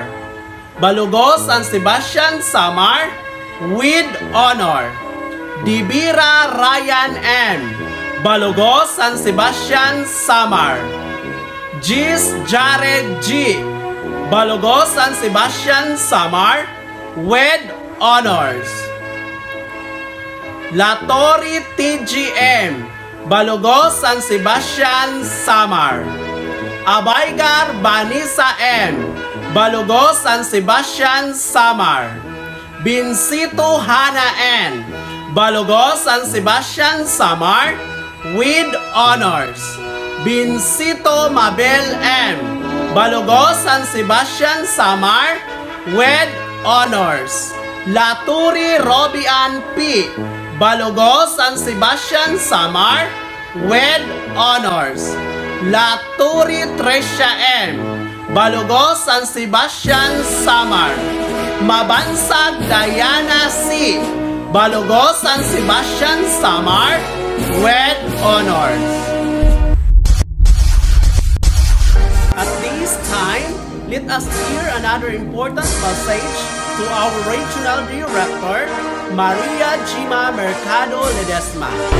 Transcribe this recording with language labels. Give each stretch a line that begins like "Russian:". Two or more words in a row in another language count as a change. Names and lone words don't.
English: Balogo San Sebastian Samar with honor. Dibira Ryan M. Balogo San Sebastian Samar. Gis Jared G. Balogo San Sebastian Samar with honors. Latori TGM. Balogo San Sebastian Samar. Abaygar Banisa M. Balogo San Sebastian Samar. Binsito Hana N. Balogo San Sebastian Samar with honors. Binsito Mabel M. Balogo San Sebastian Samar with honors. Laturi Robian P. Balogo San Sebastian Samar with honors. Laturi Tresha M. Balogo San Sebastian Samar. Mabansag Diana C. Balogo San Sebastian Samar with honors. At this time, let us hear another important message to our Regional Director, Maria Gima Mercado Ledesma.